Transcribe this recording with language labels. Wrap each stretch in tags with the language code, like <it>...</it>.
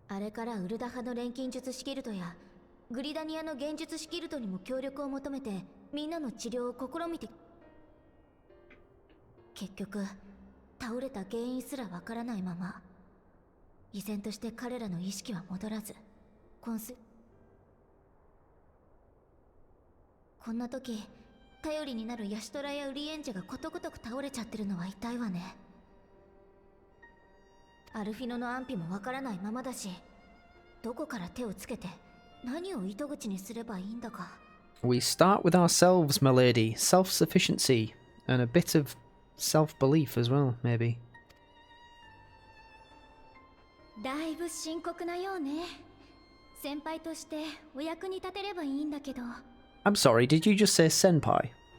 <ja>あれからウルダ派の錬金術師ギルドやグリダニアの幻術師ギルドにも協力を求めてみんなの治療を試みて結局倒れた原因すらわからないまま依然として彼らの意識は戻らずこんな時頼りになるヤシトラやウリエンジェがことごとく倒れちゃってるのは痛いわね。アルフィノの安否もわからないままだしどこから手をつけて何を糸口にすればいいんだか。</ja> <en>We start with ourselves, my lady. Self-sufficiency and a bit of self-belief as well, maybe.</en> <ja>だいぶ深刻なようね。先輩としてお役に立てればいいんだけど。</ja> <en>I'm sorry, did you just say senpai?</en>